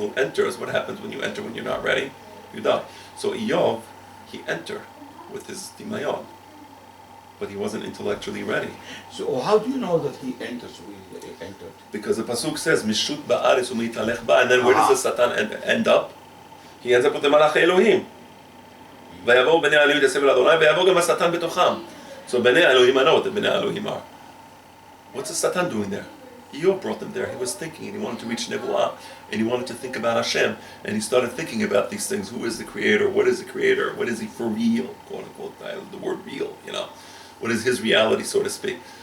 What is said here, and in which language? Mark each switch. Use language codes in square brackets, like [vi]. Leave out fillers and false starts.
[en] Who enters, what happens when you enter when you're not ready? You die. So Eov, he entered with his Dimayon, but he wasn't intellectually ready. So how do you know that he enters? He entered? Because the pasuk says, Mishut ba'aris u'mitalech ba, and then where does the Satan end up? He ends up with the Malach Elohim. [he] ויבואו בני אלוהים לסבל אדוני, ויבוא גם השטן בתוכם. [en] So בני אלוהים, I know what the בני אלוהים are. What's the Satan doing there? Eov brought them there. He was thinking, and he wanted to reach Nebuah, and he wanted to think about Hashem, and he started thinking about these things. Who is the Creator? What is the Creator? What is He for real? Quote unquote, the word real, What is His reality, so to speak?